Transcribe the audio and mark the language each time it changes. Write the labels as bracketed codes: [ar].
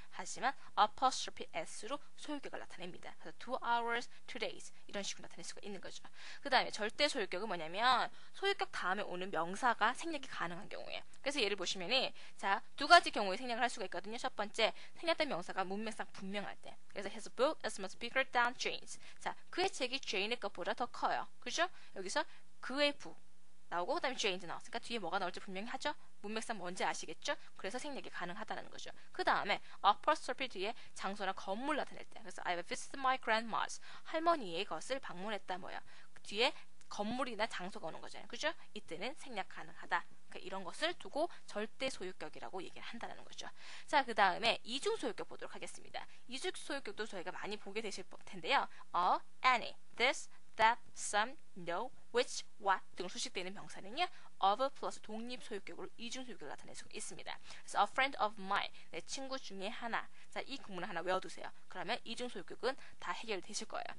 [ko] 하지만 apostrophe s로 소유격을 나타냅니다. 그래서 2 hours, 2 days 이런 식으로 나타낼 수가 있는 거죠. 그 다음에 절대 소유격은 뭐냐면 소유격 다음에 오는 명사가 생략이 가능한 경우예요. 그래서 예를 보시면은 자, 두 가지 경우에 생략을 할 수가 있거든요. 첫 번째, 생략된 명사가 문맥상 분명할 때. 그래서 [en] his book is much bigger than Jane's. [ko] 자, 그의 책이 제인의 것보다 더 커요. 그죠? 여기서 그의 부 나오고 그다음에 Jane's 나왔으니까 뒤에 뭐가 나올지 분명히 하죠. 문맥상 뭔지 아시겠죠? 그래서 생략이 가능하다는 거죠. 그 다음에 apostrophe 뒤에 장소나 건물 나타낼 때. 그래서 [en] I visited my grandma's. [ko] 할머니의 것을 방문했다 뭐야. 뒤에 건물이나 장소가 오는 거잖아요. 그죠? 이때는 생략 가능하다. 그러니까 이런 것을 두고 절대 소유격이라고 얘기를 한다는 거죠. 자, 그 다음에 이중 소유격 보도록 하겠습니다. 이중 소유격도 저희가 많이 보게 되실 텐데요. [en] any, this, that, some, no, which, what [ko] 등으로 수식되는 명사는요. of 플러스 독립 소유격으로 이중 소유격을 나타낼 수가 있습니다. 그래서 [en] a friend of mine, [ko] 내 친구 중에 하나. 자, 이 구문을 하나 외워두세요. 그러면 이중 소유격은 다 해결되실 거예요.